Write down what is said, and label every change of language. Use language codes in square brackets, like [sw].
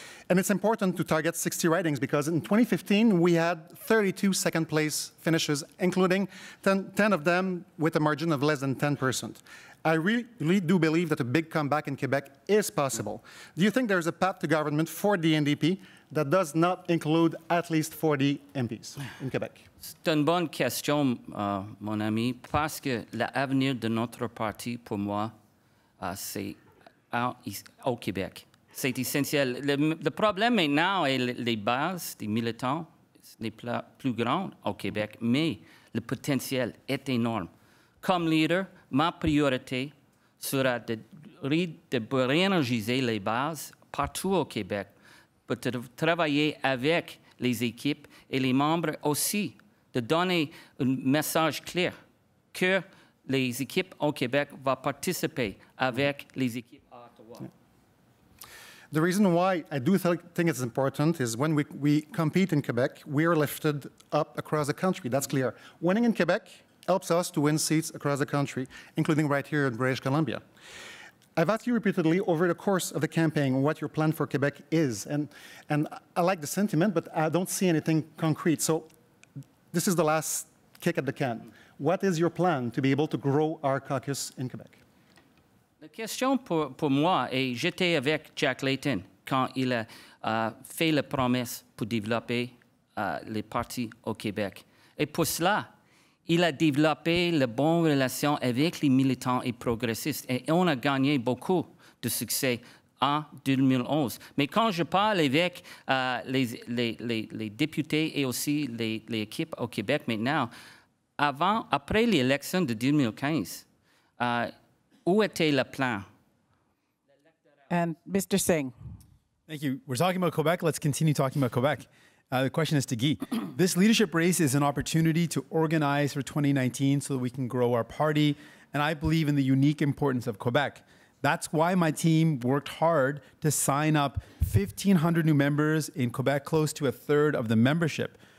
[en] And it's important to target 60 ridings because in 2015, we had 32 second-place finishes, including 10 of them with a margin of less than 10%. I really do believe that a big comeback in Quebec is possible. Do you think there's a path to government for the NDP that does not include at least 40 MPs in Quebec? [fr] C'est une bonne question, mon ami, parce que l'avenir de notre parti, pour moi, c'est au Québec. C'est essentiel. Le problème maintenant est les bases des militants n'est plus grand au Québec, mais le potentiel est énorme. Comme leader, ma priorité sera de réénergiser les bases partout au Québec, pour travailler avec les équipes et les membres aussi, de donner un message clair que les équipes au Québec vont participer avec les équipes à Ottawa. [en] The reason why I do think it's important is when we compete in Quebec, we are lifted up across the country. That's clear. Winning in Quebec helps us to win seats across the country, including right here in British Columbia. I've asked you repeatedly over the course of the campaign what your plan for Quebec is, and I like the sentiment, but I don't see anything concrete. So this is the last kick at the can. What is your plan to be able to grow our caucus in Quebec? [fr] La question pour moi, et j'étais avec Jack Layton quand il a fait la promesse pour développer les partis au Québec. Et pour cela, il a développé de bonnes relations avec les militants et progressistes. Et on a gagné beaucoup de succès en 2011. Mais quand je parle avec les députés et aussi les équipes au Québec maintenant, après l'élection de 2015, où était le plan? [en] And Mr. Singh. Thank you. We're talking about Quebec. Let's continue talking about Quebec. The question is to Guy. This leadership race is an opportunity to organize for 2019 so that we can grow our party, and I believe in the unique importance of Quebec. That's why my team worked hard to sign up 1,500 new members in Quebec, close to a third of the membership.